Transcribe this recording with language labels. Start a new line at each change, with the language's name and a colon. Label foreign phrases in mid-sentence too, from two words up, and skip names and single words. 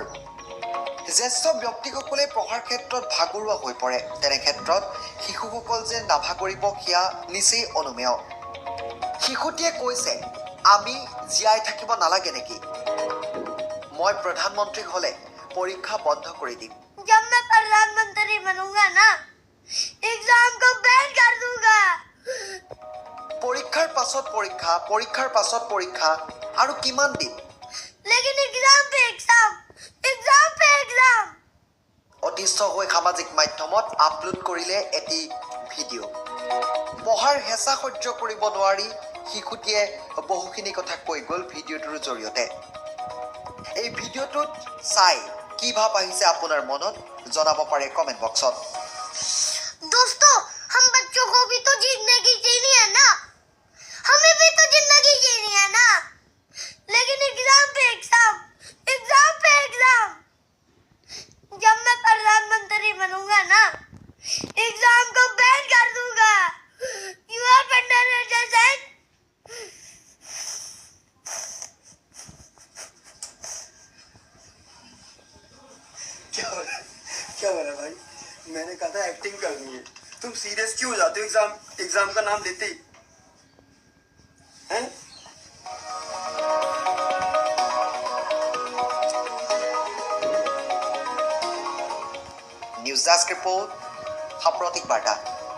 Assamese: জ্যেষ্ঠ ব্যক্তিসকলে পঢ়াৰ ক্ষেত্ৰত ভাগৰুৱা হৈ পৰে, তেনে ক্ষেত্ৰত শিশুসকল যে নাভাগৰিব সেয়া নিচেই অনুমেয়। শিশুটিয়ে কৈছে, আমি জীয়াই থাকিব নালাগে নেকি? মই প্ৰধানমন্ত্ৰী হলে পৰীক্ষা বন্ধ কৰি দিম।
Hindi: जब मैं प्रधानमंत्री बनूंगा ना, एग्जाम को बैन कर दूंगा।
Assamese: পৰীক্ষাৰ পাছত পৰীক্ষা, পৰীক্ষাৰ পাছত পৰীক্ষা আৰু কিমান দিন?
Hindi: लेकिन एग्जाम पे एग्जाम, एग्जाम पे एग्जाम।
Assamese: অতিষ্ঠ হৈ সামাজিক মাধ্যমত আপলোড কৰিলে এটি ভিডিঅ'। পঢ়াৰ হেঁচা সহ্য কৰিব নোৱাৰি শিশুটিয়ে বহুখিনি কথা কৈ গ'ল ভিডিঅ'টোৰ জৰিয়তে। এই ভিডিঅ'টোত চাই কি ভাৱ আহিছে আপোনাৰ মনত জনাব পাৰে
English: comment box.
Hindi: दोस्तों, हम बच्चों को भी तो जिंदगी जीनी है ना। हमें भी तो जिंदगी जीनी है ना। लेकिन एग्जाम पे एग्जाम, एग्जाम पे एग्जाम। जब मैं प्रधानमंत्री बनूंगा ना, एग्जाम को बैन कर दूंगा।
English: You are understand?
Hindi: क्या बोला भाई? मैंने कहा था एक्टिंग करनी है। तुम सीरियस क्यों हो जाते हो एग्जाम का नाम लेते ही? हैं?
English: News Desk Report,
Assamese: সাম্প্ৰতিক বাৰ্তা।